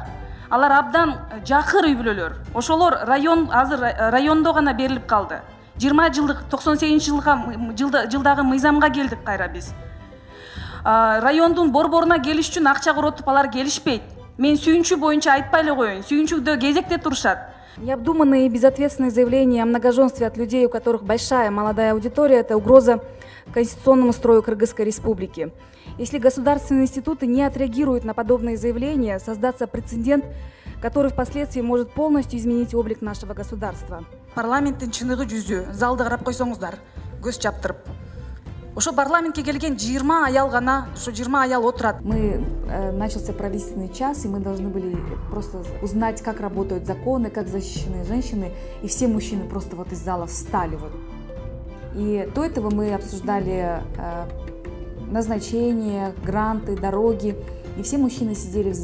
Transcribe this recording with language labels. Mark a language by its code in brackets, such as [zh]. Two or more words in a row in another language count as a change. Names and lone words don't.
[ky] Алар абдан жакыр үй бүлөлөр. Ошолор азыр райондо гана берилип калды. 20 жылдык 98 жылдагы мыйзамга келдик кайра биз. Райондун борборуна келиш үчүн акча коротуп алар келишпейт. Мен сүйүнчү боюнча айтпай эле коеюн. Сүйүнчүдө кезекте турушат. [ru] Необдуманные и безответственные заявления о многоженстве от людей, у которых большая молодая аудитория, это угроза конституционному строю Кыргызской Республики. Если государственные институты не отреагируют на подобные заявления, создастся прецедент, который впоследствии может полностью изменить облик нашего государства. [ky] Парламенттин чыныгы жүзү, залды карап койсоңуздар, көз чаптырып. Ошо парламентке келген 20 аял гана, ошо 20 аял отурат. [ru] Начался правительственный час, и мы должны были просто узнать, как работают законы, как защищены женщины, и все мужчины просто вот из зала встали вот. И до этого мы обсуждали назначения, гранты, дороги, и все мужчины сидели в зале.